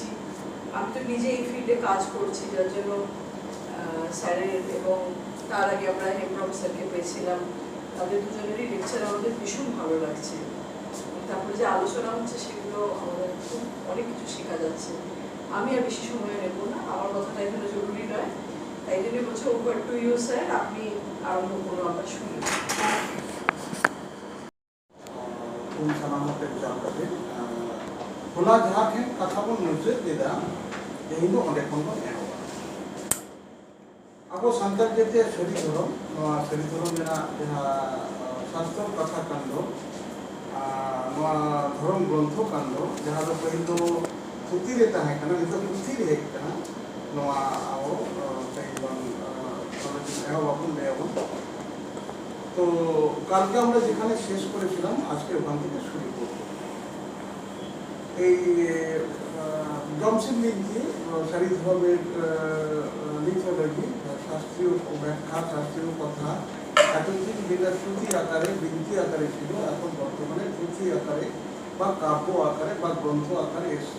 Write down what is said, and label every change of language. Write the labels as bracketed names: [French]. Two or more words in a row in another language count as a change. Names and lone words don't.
[Bangla] আমি তো নিজে এই ফিল্ডে কাজ করছি, যার জন্য স্যারের এবং তার আগে আমরা হেমব্রম স্যারকে পেয়েছিলাম, তাদের দুজনেরই লেকচার আমাদের ভীষণ ভালো লাগছে। তারপরে যে আলোচনা হচ্ছে সেগুলো আমাদের খুব অনেক কিছু শেখা যাচ্ছে। আমি আর বেশি সময় নেব না, আমার কথাটা এখানে জরুরি নয়, তাই জন্য বলছি [English] over to you [Bangla] স্যার, আপনি আরম্ভ করুন, আমরা শুনি। [Santali] ᱦᱚᱞᱟ ᱡᱟᱦᱟᱸ ᱴᱷᱮᱱ ᱠᱟᱛᱷᱟ ᱵᱚᱱ ᱢᱩᱪᱟᱹᱫ ᱞᱮᱫᱟ, ᱛᱮᱦᱮᱧ ᱫᱚ ᱚᱸᱰᱮ ᱠᱷᱚᱱ ᱵᱚᱱ ᱮᱦᱚᱵᱟ। ᱟᱵᱚ ᱥᱟᱱᱛᱟᱲ ᱡᱟᱹᱛᱤᱭᱟᱜ ᱥᱟᱹᱨᱤ ᱫᱷᱚᱨᱚᱢ, ᱱᱚᱣᱟ ᱥᱟᱹᱨᱤ ᱫᱷᱚᱨᱚᱢ ᱨᱮᱱᱟᱜ ᱡᱟᱦᱟᱸ ᱥᱟᱥᱛᱨᱚ ᱠᱟᱛᱷᱟ ᱠᱟᱱ ᱫᱚ, ᱱᱚᱣᱟ ᱫᱷᱚᱨᱚᱢ ᱜᱨᱚᱱᱛᱷᱚ ᱠᱟᱱ ᱫᱚ, ᱡᱟᱦᱟᱸ ᱫᱚ ᱯᱟᱹᱦᱤᱞ ᱫᱚ ᱯᱩᱛᱷᱤ ᱨᱮ ᱛᱟᱦᱮᱸ ᱠᱟᱱᱟ, ᱱᱤᱛᱚᱜ ᱯᱩᱛᱷᱤ ᱨᱮ ᱦᱮᱡ ᱠᱟᱱᱟ। ᱱᱚᱣᱟ ᱟᱵᱚ ᱛᱮᱦᱮᱧ ᱵᱚᱱ এহবাবন দেয়াবন। [Bangla] তো কালকে আমরা যেখানে শেষ করেছিলাম, আজকে ওখান থেকে শুরু করব। এই জমশেদ লিখি সারি ধর্মের লিথোলজি, শাস্ত্রীয় ব্যাখ্যা, শাস্ত্রীয় কথা এতদিন যেটা শ্রুতি আকারে, বিনতি আকারে ছিল, এখন বর্তমানে পুঁথি আকারে বা কাব্য আকারে বা গ্রন্থ আকারে এসছে।